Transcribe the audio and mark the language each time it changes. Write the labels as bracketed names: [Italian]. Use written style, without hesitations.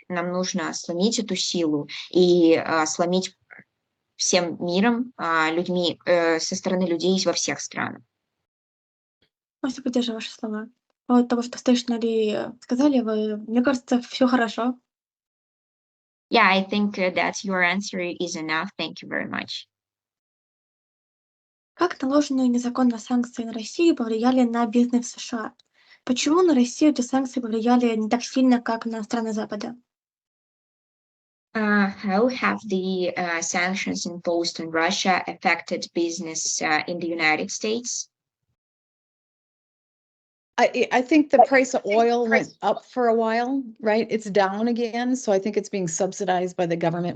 [Russian] Нам нужно сломить эту силу и сломить всем миром, людьми, со стороны людей во всех странах. Просто поддерживаю ваши слова. По поводу того, что стейшнери сказали вы, мне кажется, все хорошо. [English] Yeah, I think that your answer is enough. Thank you very much. [Russian] Как наложенные незаконно санкции на Россию повлияли на бизнес в США? Почему на Россию эти санкции повлияли не так сильно, как на страны Запада? [English] How have the sanctions imposed on Russia affected business in the United States? I think the price of oil went up for a while, right? It's down again. So I think it's being subsidized by the government.